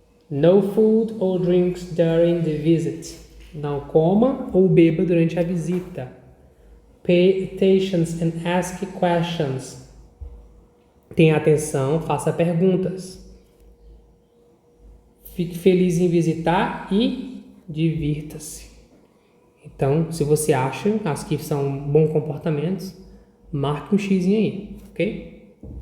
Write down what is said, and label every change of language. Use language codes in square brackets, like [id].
[en] No food or drinks during the visit. [pt] Não coma ou beba durante a visita. [en] Pay attention and ask questions. [pt] Tenha atenção, faça perguntas. Fique feliz em visitar e divirta-se. Então, se você acha as que são bons comportamentos, marque um X aí, ok?